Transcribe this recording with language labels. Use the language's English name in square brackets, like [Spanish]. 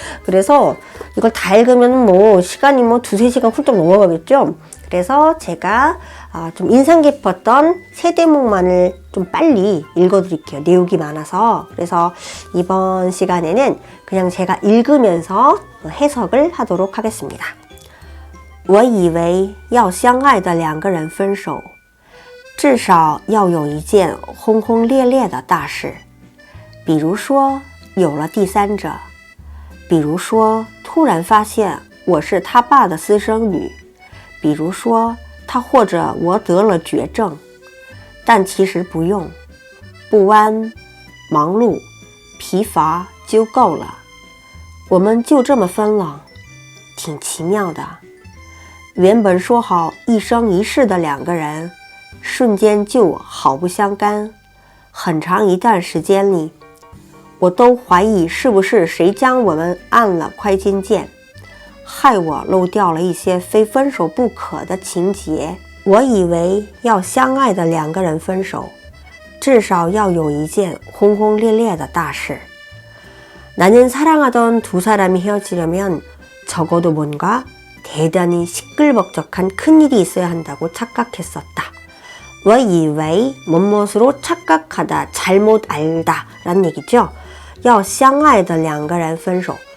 [Korean] 그래서 이걸 다 읽으면 뭐 시간이 뭐 2-3시간 훌쩍 넘어가겠죠. 그래서 제가 좀 인상 깊었던 3대목만을 좀 빨리 읽어드릴게요. 내용이 많아서. 그래서 이번 시간에는 그냥 제가 읽으면서 해석을 하도록 하겠습니다. [Chinese] 我以为要相爱的两个人分手，至少要有一件轰轰烈烈的大事，比如说有了第三者，比如说突然发现我是他爸的私生女，比如说他或者我得了绝症，但其实不用，不安、忙碌、疲乏就够了，我们就这么分了，挺奇妙的。原本说好一生一世的两个人，瞬间就好不相干。很长一段时间里，我都怀疑是不是谁将我们按了快进键，害我漏掉了一些非分手不可的情节。我以为要相爱的两个人分手，至少要有一件轰轰烈烈的大事。 [Korean] 나는 사랑하던 두 사람이 헤어지려면 적어도 뭔가 대단히 시끌벅적한 큰일이 있어야 한다고 착각했었다. [Chinese] 我以为 [Korean] 무엇으로 착각하다, 잘못 알다 라는 얘기죠. [Chinese] 要相爱的两个人分手.